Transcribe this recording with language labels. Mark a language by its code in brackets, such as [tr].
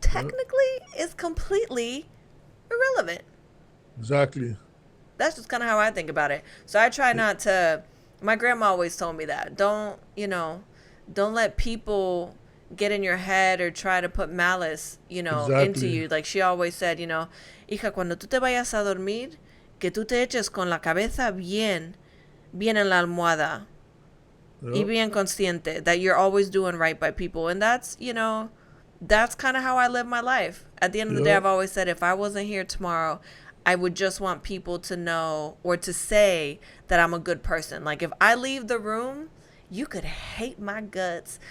[en] technically is completely irrelevant. Exactly. That's just kind of how I think about it. So I try not to. My grandma always told me that. Don't let people get in your head or try to put malice, into Exactly. you. Like she always said, [es] hija, cuando tú te vayas a dormir, que tú te eches con la cabeza bien en la almohada y [en] Yep. [es] bien consciente [en] that you're always doing right by people. And that's kind of how I live my life. At the end of the day, Yep. I've always said if I wasn't here tomorrow, I would just want people to know or to say that I'm a good person. Like if I leave the room, you could hate my guts.